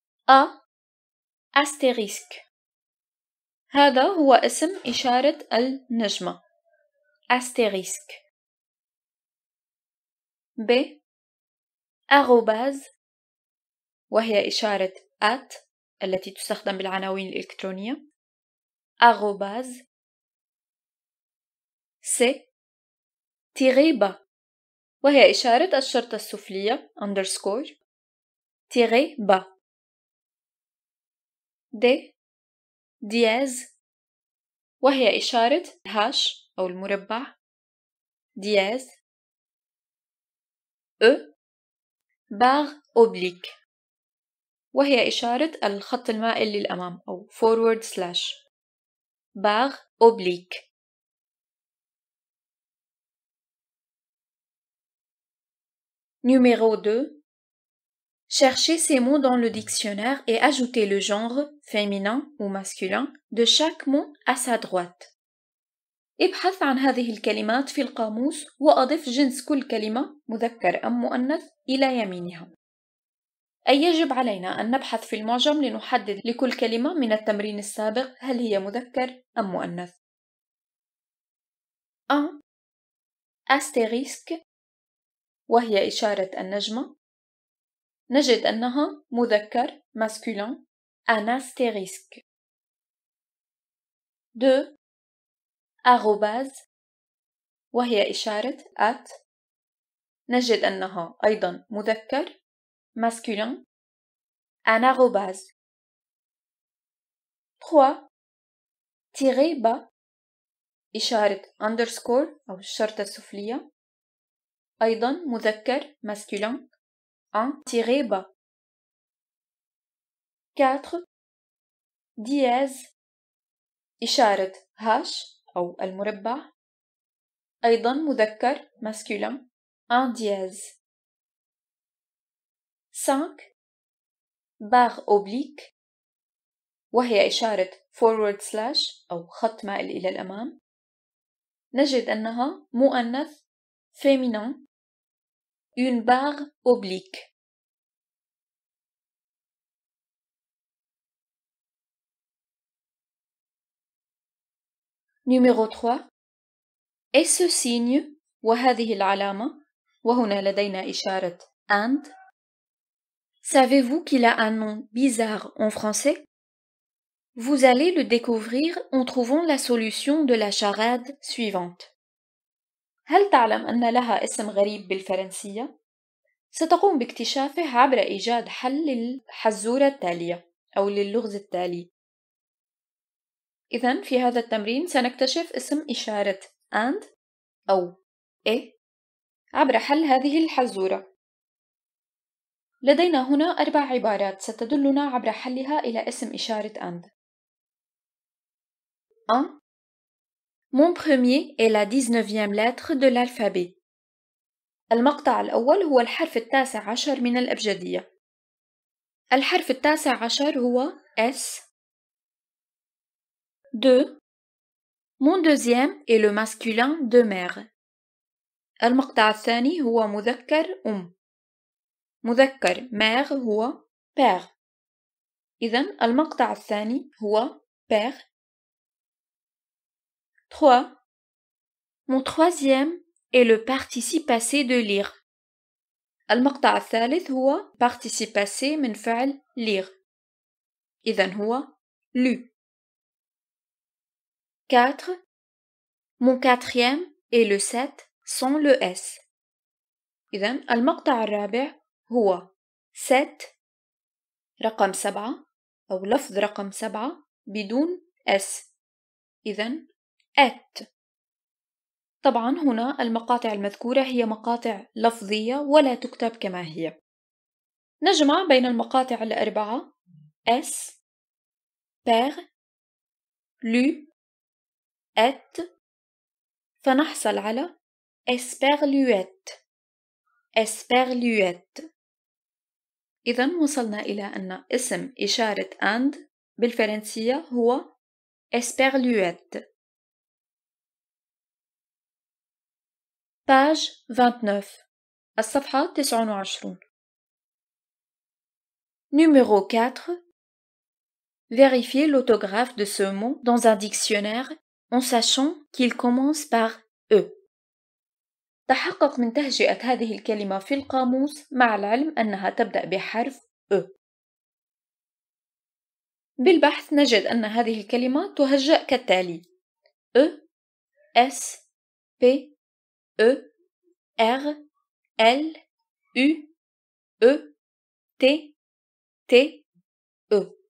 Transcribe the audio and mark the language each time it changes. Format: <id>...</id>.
<ar>A asterisk هذا هو اسم إشارة النجمة asterisk. B arrobase وهي إشارة at التي تستخدم بالعناوين الإلكترونية arrobase. C tiré bas وهي إشارة الشرطة السفلية underscore tiré bas. D dièse وهي إشارة هاش أو المربع dièse. E barre oblique وهي إشارة الخط المائل للأمام أو forward/.</ar> <fr>barre oblique. Numéro 2. Cherchez ces mots dans le dictionnaire et ajoutez le genre féminin ou masculin de chaque mot à sa droite.</fr> <ar>ابحث عن هذه الكلمات في القاموس وأضف جنس كل كلمة مذكر أم مؤنث إلى يمينها. أي يجب علينا أن نبحث في المعجم لنحدد لكل كلمة من التمرين السابق هل هي مذكر أم مؤنث. 1. astérisque وهي إشارة النجمة نجد أنها مذكر masculin un astérisque. 2. arrobase وهي إشارة at نجد أنها أيضا مذكر masculin un arrobase. 3 tiré bas إشارة underscore أو الشرطة السفلية أيضا مذكر masculin un tiré bas. 4 dièse إشارة هاش أو المربع أيضا مذكر masculin un dièse. 5 barre oblique وهي إشارة forward slash أو خط مائل إلى الأمام نجد أنها مؤنث féminin une barre oblique.</ar> <fr>Numéro 3 et ce signe</fr> <ar>وهذه العلامة وهنا لدينا إشارة and.</ar> <fr>Savez-vous qu'il a un nom bizarre en français? Vous allez le découvrir en trouvant la solution de la charade suivante.</fr> <ar>هل تعلم أن لها اسم غريب بالفرنسية؟ ستقوم باكتشافه عبر إيجاد حل للحزورة التالية أو للغز التالي. إذن في هذا التمرين سنكتشف اسم إشارة and أو et عبر حل هذه الحزورة. لدينا هنا 4 عبارات ستدلنا عبر حلها إلى اسم إشارة and. 1.</ar> <fr>Mon premier est la 19e lettre de l'alphabet.</fr> <ar>المقطع الأول هو الحرف 19 من الأبجدية. الحرف 19 هو S. 2.</ar> <fr>Mon deuxième est le masculin de mère.</fr> <ar>المقطع الثاني هو مذكر مذكر mère هو père. إذن المقطع الثاني هو père. 3.</ar> <fr>Mon troisième est le participe passé de lire.</fr> <ar>المقطع الثالث هو participe passé من فعل lire. إذن هو lu. 4.</ar> <fr>Mon quatrième est le 7 sans le S.</fr> <ar>إذن المقطع الرابع هو 7 رقم 7 أو لفظ رقم 7 بدون S. إذن at. طبعا هنا المقاطع المذكورة هي مقاطع لفظية ولا تكتب كما هي. نجمع بين المقاطع ال4 S, père, lu, et فنحصل على esperluette. esperluette. إذن وصلنا إلى أن اسم إشارة and بالفرنسية هو esperluette.</ar> <fr>page 29</fr> <ar>الصفحة 29.</ar> <fr>Numéro 4. Vérifiez l'autographe de ce mot dans un dictionnaire en sachant qu'il commence par E.</fr> <ar>تحقق من تهجئة هذه الكلمة في القاموس مع العلم أنها تبدأ بحرف E. بالبحث نجد أن هذه الكلمة تهجأ كالتالي: E, S, P, E, R, L, U, E, T, T, E.</ar>